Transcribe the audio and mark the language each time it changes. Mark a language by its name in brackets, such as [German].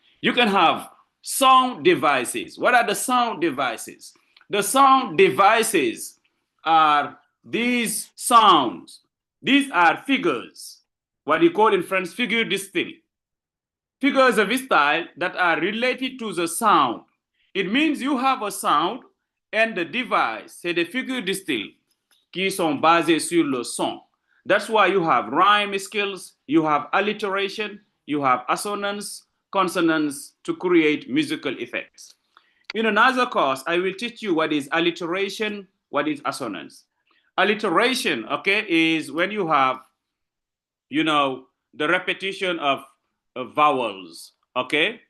[English] You can have sound devices. What are the sound devices? The sound devices are these sounds. These are figures, what you call in French figure distinct. Figures of style that are related to the sound. It means you have a sound and the device, [French] c'est des figures distinctes qui sont basées sur le son. [English] That's why you have rhyme skills, you have alliteration, you have assonance, consonants to create musical effects. In another course, I will teach you what is alliteration, what is assonance. Alliteration, okay, is when you have, the repetition of vowels, okay?